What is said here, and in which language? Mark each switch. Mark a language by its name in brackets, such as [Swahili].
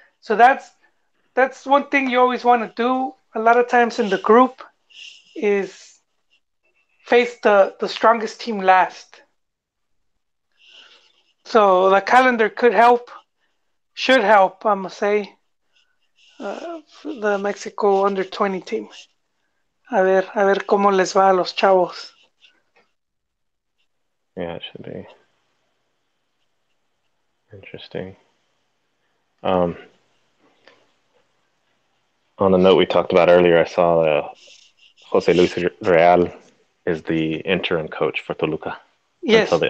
[English] So that's one thing you always want to do. A lot of times in the group is face the strongest team last. So the calendar could help, should help, I'm gonna say, the Mexico under 20 team. [Spanish] A ver cómo les va a los chavos. [English] Yeah, it should be interesting. On the note we talked about earlier, I saw Jose Luis Real is the interim coach for Toluca until